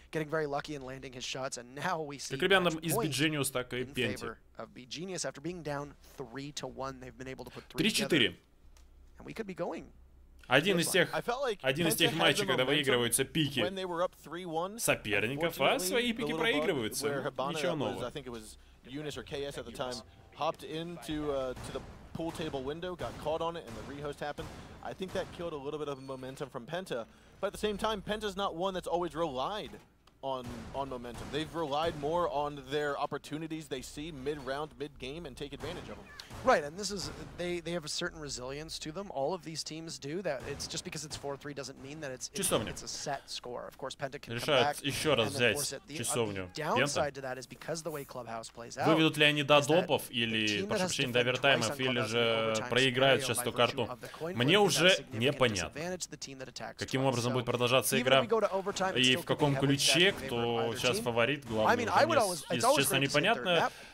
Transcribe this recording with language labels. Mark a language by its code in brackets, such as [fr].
[ru] Как ребятам из beGenius, так и Пенти. 3-4. Один из тех матчей, когда выигрываются пики соперников, а свои пики проигрываются. Ничего нового. [en] Unis or KS at the time hopped into to the pool table window, got caught on it, and the rehost happened. I think that killed a little bit of momentum from PENTA, but at the same time, PENTA's not one that's always relied on momentum. They've relied more on their opportunities they see mid-round, mid-game, and take advantage of them. Right, and this is they have a certain resilience to them. All of these teams do that. It's just because it's 4-3 doesn't mean that it's a set score. Of course, PENTA can come back [ru] еще раз взять часовню. [en] Downside to that is because the way Clubhouse plays out. [ru] Выведут ли они до допов или, прошу прощения, до овертаймов, или же проиграют сейчас эту карту? Мне уже непонятно, каким образом будет продолжаться игра и в каком ключе, кто сейчас фаворит, главное, если честно, непонятно.